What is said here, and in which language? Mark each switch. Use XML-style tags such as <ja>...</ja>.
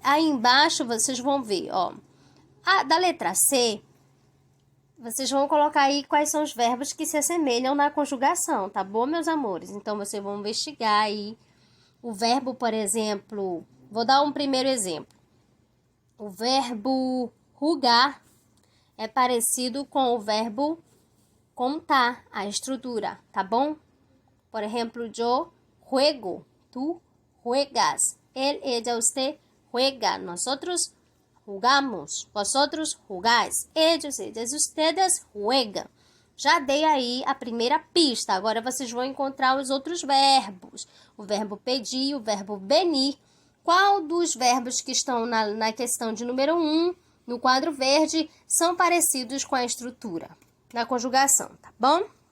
<pt>Aí embaixo vocês vão ver, da letra C, vocês vão colocar aí quais são os verbos que se assemelham na conjugação, tá bom, meus amores? Então, vocês vão investigar aí o verbo, por exemplo, vou dar um primeiro exemplo. O verbo rugar é parecido com o verbo contar, a estrutura, tá bom? Por exemplo,</pt> <es>yo juego, tú juegas, él, ella, usted juega, nosotros jugamos, vosotros jugáis, ellos, ellas, ustedes juegam.</es> <pt>Já dei aí a primeira pista, agora vocês vão encontrar os outros verbos. O verbo pedir, o verbo venir. Qual dos verbos que estão na questão de número 1, no quadro verde, são parecidos com a estrutura da conjugação, tá bom?</pt>